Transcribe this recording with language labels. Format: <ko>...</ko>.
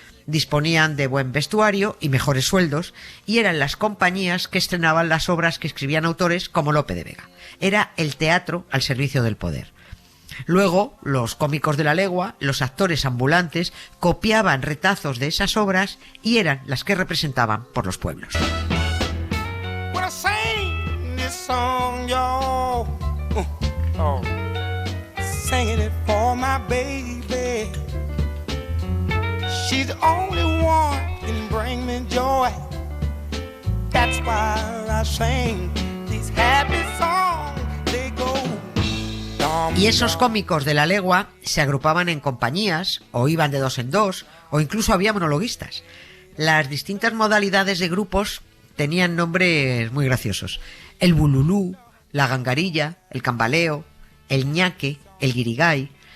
<es>Disponían de buen vestuario y mejores sueldos, y eran las compañías que estrenaban las obras que escribían autores como Lope de Vega. Era el teatro al servicio del poder. Luego, los cómicos de la legua, los actores ambulantes, copiaban retazos de esas obras y eran las que representaban por los pueblos.</es> <en>When I sing this song, y'all, singing it for my baby. She's the only one who can bring me joy. That's why I sing these happy songs. They go.</en> <es>Y esos cómicos de la legua se agrupaban en compañías, o iban de dos en dos, o incluso había monologuistas. Las distintas modalidades de grupos tenían nombres muy graciosos. El bululú, la gangarilla, el cambaleo, el ñaque, el guirigay.</es>